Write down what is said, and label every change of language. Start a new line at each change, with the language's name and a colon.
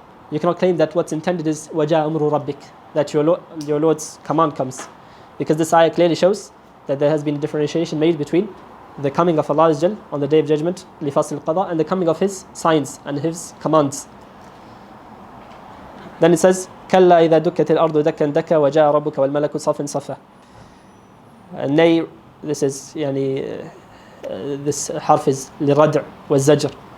English: You cannot claim that what's intended is
Arabic: وَجَاءَ أَمْرُ رَبِّكَ,
English: that your Lord's command comes, because this ayah clearly shows that there has been differentiation made between the coming of Allah on the Day of Judgment
Arabic: لِفَصْلِ الْقَضَاء
English: and the coming of His signs and His commands. Then it says
Arabic: كَلَّا إِذَا دُكَّتِ الْأَرْضُ دَكًّا دَكًّا وَجَاءَ رَبُّكَ وَالْمَلَكُ صَفًّا صَفًّا.
English: And nay, this is this harf is
Arabic: لِرَدْع وَالزَّجْر,